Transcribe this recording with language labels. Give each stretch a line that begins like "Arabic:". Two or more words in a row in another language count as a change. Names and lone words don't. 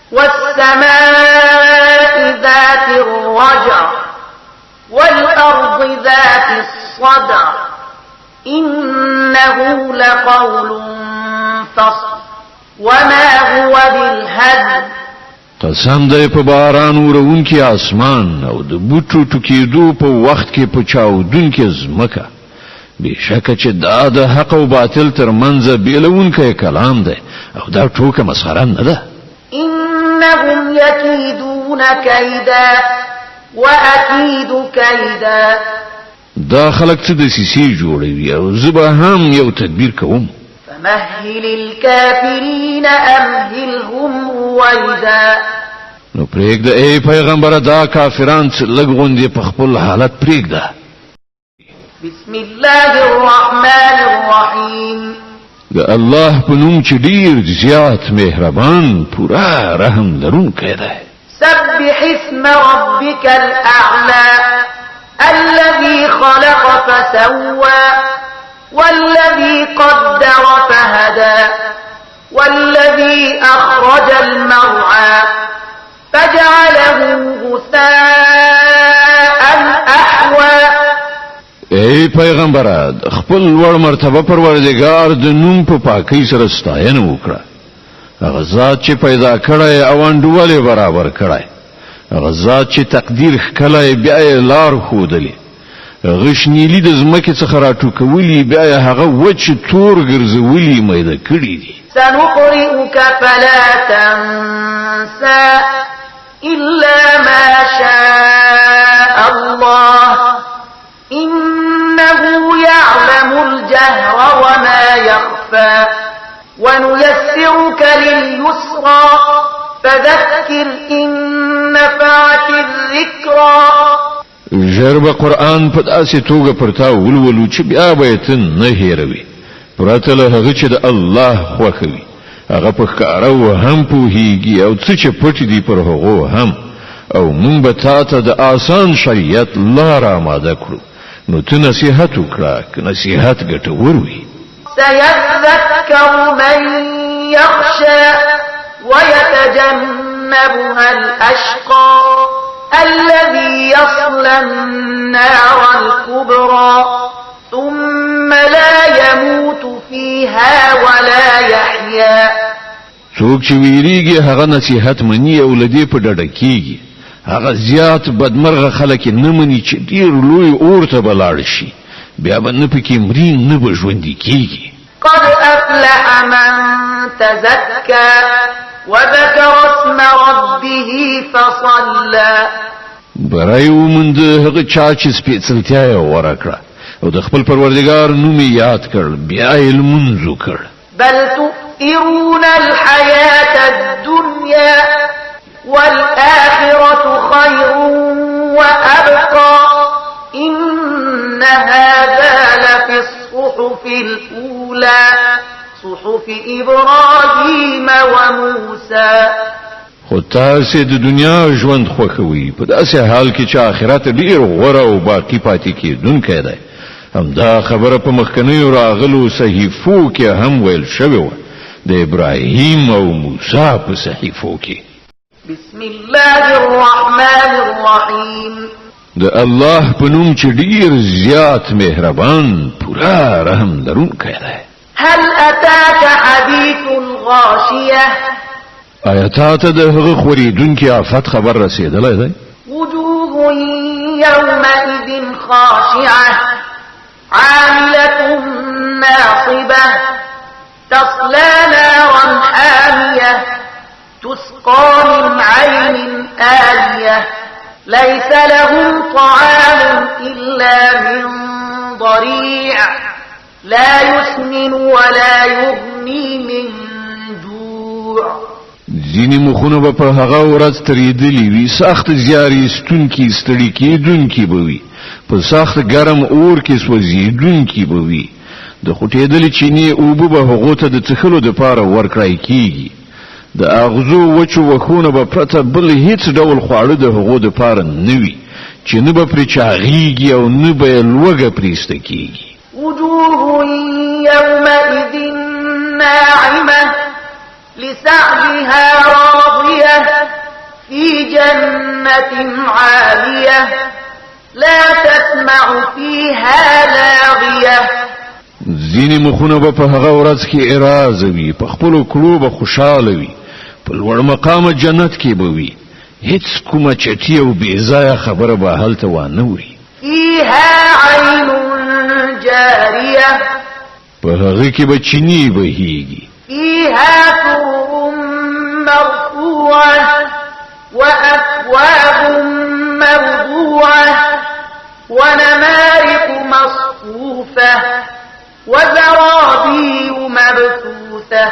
Arabic: والسماء ذات الرجع والأرض ذات الصدع إنه لقول فصل وما هو بالهزل.
Pashto: قسم دی په باران ورونکي اسمان او د بوټو ټکیدو په وخت کې په چاودونکي ځمکه بشکه چې دا د حق او باطل ترمنځ بیلونکی کلام دی او دا ټوکه مسخره نه ده.
Arabic: إنهم يكيدون كيدا وأكيد كيدا.
Pashto: دا خلق څه د سیسي جوړوي او زبا هم یو تدبیر کوم.
Arabic: فمهل الكافرين أمهلهم رويدا.
Pashto: نو پرېږده ای پیغمبره دا کافران چې لږ غوندې په خپل حالت پرېږده.
Arabic: بسم الله الرحمن الرحيم
Pashto: د الله په نوم چې ډیر زیات مهربان پورا رحم لرونکی دی.
Arabic: سبح اسم ربك الأعلى الذي خلق فسوى والذي قدر فهدى والذي أخرج المرعى فجعله غثاء أحوى.
Pashto: ای پیغمبر خپل ور مرتبه پروردگار د نوم په پاکۍ سره ستاینه وکړه. هغه ذات چې پیدا کړی او انډولې برابر کړی، هغه ذات چې تقدیر ښکلی بیا یې لار ښودلې، غشنیلی د ځمکې څخه راټوکولي بیا یې هغه وچ تور ګرځولي میده کړي دي.
Arabic: سنقرئك فلا تنسى إلا ما شاء الله إنه يعلم الجهر وما يخفى ونيسرك لليسرى فذكر إن نفعت الذكرى.
Pashto: ژر قرآن په داسې توګه پرتا ولولو چې بیا به ته نه هېروي، پرته له هغه چې د الله خوښوي. هغه په ښکاره و هم پوهیږي او څه چې پټ دي پر هغو هم، او مونږ به تا ته د آسان شریعت لار آماده کړو، نو ته نصیحت وکړه که نصیحت ګټور وي.
Arabic: سيذكر من يخشى ويتجنبها الأشقى الذي يصلى النار الكبرى ثم لا يموت فيها ولا يحيا.
Pashto: څوک چې ویریږي هغه نصیحت مني او لدی په ډډه کیږي. هغه زیات بدمرغه خلک نه مني چې ډیر لوی اور ته بلاړ شي، بیا به نه پکې مري نه به ژوندي کیږي.
Arabic: قد أفلح من تزكى وذكر اسم ربه فصلى.
Pashto: برای ومند هغه چا چې سپېڅلتیا یې غوره کړه او د خپل پروردګار نوم یې یاد کړ بیا یې لمونځ وکړ.
Arabic: بل تؤثرون الحياة الدنيا والآخرة خير وأبقى إن هذا لفي الصحف الأولى صحف إبراهيم وموسى.
Pashto: خو تاسې د دنیا ژوند خوښوي په داسې حال کې چې آخرت ډیر غوره او باقی پاتې کېدونکی دی. همدا خبره په مخکنیو راغلو صحیفو کې هم ویل شوې وه، د ابراهیم او موسی په صحیفو کې.
Arabic: بسم الله الرحمن الرحيم
Pashto: د الله په نوم چې ډیر زیات مهربان پورا رحم لرونکی دی.
Arabic: هل أتاك حديث الغاشية
Pashto: آیا ته د هغه خوریدونکي آفت خبر رسیدلی دی؟
Arabic: وجوه يومئذ خاشعة عاملة ناصبة تصلى نارا حامية تسقى من عين آنية ليس لهم طعام إلا من ضريع لا يسمن ولا يغني من جوع.
Pashto: ځینې مخونه به په هغه ورځ تریدلی وي، سخت زیارې ستونکي ستړي کېدونکي به وي، په سخت ګرم اور کې سوځېدونکي به وي. د خوټېدلې چینې اوبه به هغو ته د څښلو دپاره ورکړی کېږي. د اغزو وچو وښونه به پرته بل هیڅ ډول خواړه د هغو دپاره نه وي چې نه به پرې چاغېږي او نه به یې لوږه پرېسته کېږي.
Arabic: وجوه يومئذ ناعمة لسعيها راضية في جنة عالية لا تسمع فيها لاغية.
Pashto: ځینې مخونه به په هغه ورځ کې اراز وي، په خپلو کړو به خوشحاله وي، په لوړ مقامه جنت کې به وي، هیڅ کومه چټي او بې ځایه خبره به هلته وانه وي.
Arabic: فيها عين جارية
Pashto: په هغه کې به چینې بهیږي.
Arabic: فيها سرر مرفوعة وأكواب موضوعة ونمارق مصفوفة وزرابي مبثوثة.